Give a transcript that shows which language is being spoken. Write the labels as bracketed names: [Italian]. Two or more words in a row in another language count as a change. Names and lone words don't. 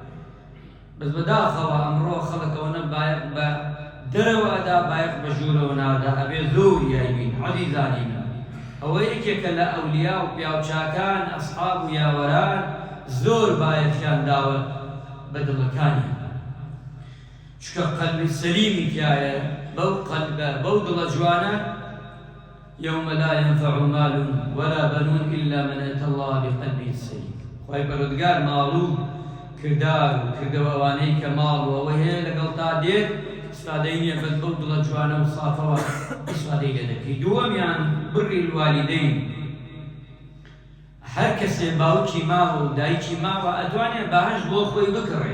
[Central Kurdish] بەس بەداخەوە ئەمڕۆ خەڵکەوەنە باەک بە دەرەوەدا باەک بە ژوورەوە نادا، ئەبێ زۆر یایبین. عەزیزانی من، ئەوە یەکێکە لە ئەولیا و پیاوچاکان ئەسحاب و یاوەران زۆر باەکیان داوە بە دڵەکانی. چکە قەلبی سەلیمی تایە بەو قەلبە بەو دڵە جوانە [Arabic] يوم لا ينفع مال ولا بنون إلا من أتى الله بقلب سليم. [Central Kurdish] خوای پەروەردگار ماڵ و کردار و کردەوەوانەی کە ماڵ و ئەوەی هەیە لەگەڵ تا دێت ئیسفادەی نییە بەس بەو دڵە جوانە و سافەوە ئیسفادەی لێ دەکەی. دووەمیان [Arabic] بڕی الوالدەین. [Central Kurdish] هەر کەسێ باوکی ماوە و دایکی ماوە ئەتوانێت بەهەشت بۆ خۆی بکڕێت.